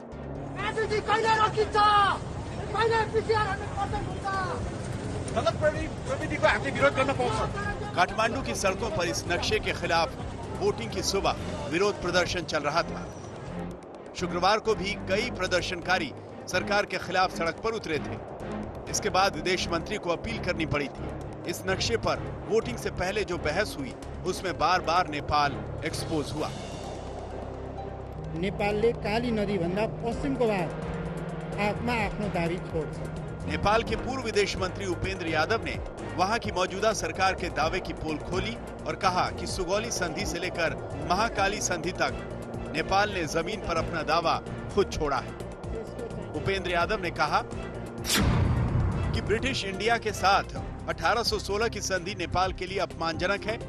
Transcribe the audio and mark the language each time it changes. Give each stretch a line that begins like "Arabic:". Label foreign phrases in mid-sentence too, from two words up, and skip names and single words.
Hindi: काठमांडू की सड़कों पर इस नक्शे के खिलाफ वोटिंग की सुबह विरोध प्रदर्शन चल रहा था। शुक्रवार को भी कई प्रदर्शनकारी सरकार के खिलाफ सड़क पर उतरे थे। इसके बाद विदेश मंत्री को अपील करनी पड़ी थी। इस नक्शे पर वोटिंग से पहले जो बहस हुई उसमें बार बार नेपाल एक्सपोज हुआ।
Nepali: नेपालले काली नदी भन्दा पश्चिमको भाग आफमा आफ्नो दाबी छोड्छ।
Hindi: नेपाल के पूर्व विदेश मंत्री उपेंद्र यादव ने वहां की मौजूदा सरकार के दावे की पोल खोली और कहा कि सुगौली संधि से लेकर महाकाली संधि तक नेपाल ने जमीन पर अपना दावा खुद छोड़ा है। उपेंद्र यादव ने कहा कि ब्रिटिश इंडिया के साथ 1816 की संधि नेपाल के लिए अपमानजनक है।